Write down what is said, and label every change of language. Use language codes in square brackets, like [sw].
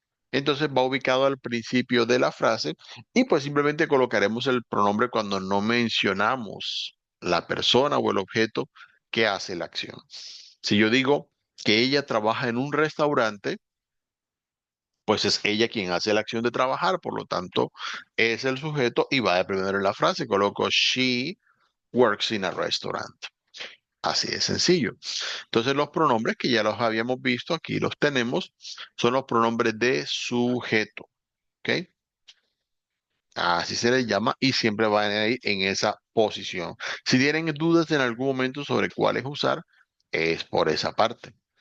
[es] Entonces va ubicado al principio de la frase y pues simplemente colocaremos el pronombre cuando no mencionamos la persona o el objeto que hace la acción. Si yo digo que ella trabaja en un restaurante, pues es ella quien hace la acción de trabajar, por lo tanto es el sujeto y va de primero en la frase. Coloco [en] she works in a restaurant. [es] Así de sencillo. Entonces los pronombres que ya los habíamos visto, aquí los tenemos, son los pronombres de sujeto. ¿Ok? Así se les llama y siempre van a ir en esa posición. Si tienen dudas en algún momento sobre cuáles usar, es por esa parte.